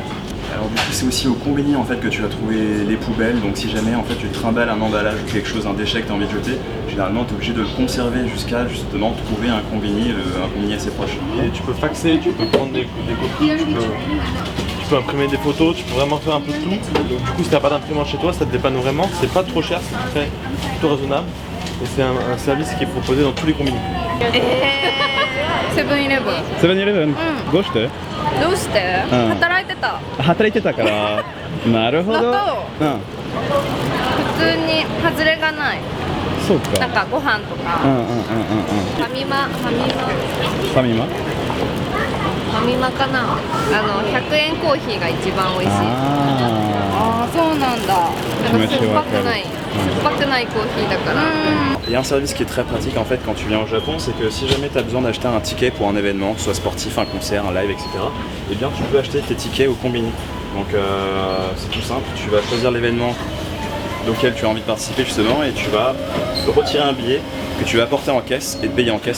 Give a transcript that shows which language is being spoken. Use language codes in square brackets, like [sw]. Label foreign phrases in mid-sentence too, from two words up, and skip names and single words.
[fr] Alors du coup c'est aussi au combini en fait que tu vas trouver les poubelles, donc si jamais en fait tu trimbales un emballage ou quelque chose, un déchet que tu as envie de jeter, généralement tu es obligé de le conserver jusqu'à justement trouver un combini assez proche. Et tu peux faxer, tu peux prendre des copies, tu peux imprimer des photos, tu peux vraiment faire un peu de tout. Donc du coup si tu n'as pas d'imprimante chez toi, ça te dépanne vraiment, c'est pas trop cher, c'est plutôt raisonnable. Et c'est un service qui est proposé dans tous les combini. [ja] セブンイレブン。セブンイレブン、どうして？どうして？うん働いてた。働いてたから。なるほど。だとうん。普通に外れがない。そうか。なんかご飯とか。うんうんうんうんうん。ファミマファミマ？ファミマかな。100円コーヒーが一番美味しい。ああ、そうなんだ。なんか酸っぱくない。酸っぱくないコーヒーだから。 [fr] Il y a un service qui est très pratique en fait quand tu viens au Japon, c'est que si jamais tu as besoin d'acheter un ticket pour un événement, soit sportif, un concert, un live, etc., eh bien tu peux acheter tes tickets au combini. Donc c'est tout simple, tu vas choisir l'événement auquel tu as envie de participer justement et tu vas retirer un billet que tu vas apporter en caisse et te payer en caisse.